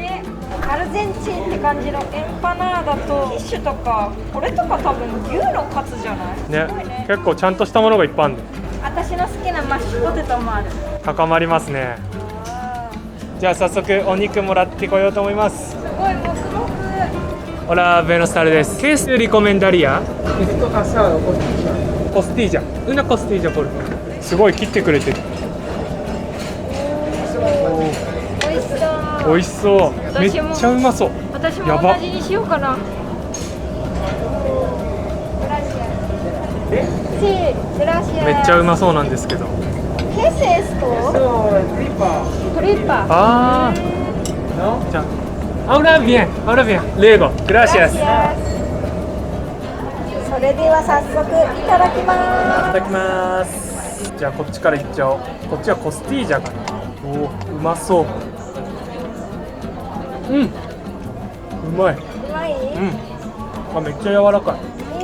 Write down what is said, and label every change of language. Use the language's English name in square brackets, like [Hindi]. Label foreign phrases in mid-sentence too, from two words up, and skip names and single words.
[Japanese] アルゼンチンって感じのエンパナーダとキッシュとか、これとか多分牛のカツじゃない？すごいね、結構ちゃんとしたものがいっぱいあるね。私の好きなマッシュポテトもある。高まりますね。じゃあ早速お肉もらってこようと思います。すごいもくもく。 [Spanish] Hola, buenos tardes. ¿Qué se recomendaría? Esto asado, costilla. Costilla. Una costilla por favor. [Japanese] すごい切ってくれてる。美味しそう。美味しそう。めっちゃうまそう。私もやば同じにしようかな。めっちゃうまそうなんですけど。 [Spanish] ¿Qué es esto? Tripa. [Japanese] ああ。じゃあ、 [Spanish] ahora bien, ahora bien. Luego, gracias. [Japanese] それでは早速いただきます。いただきます。じゃあこっちからいっちゃおう。こっちはコスティージャかな。おお、うまそう。うん。うまい。うまい？あ、めっちゃ柔らかい。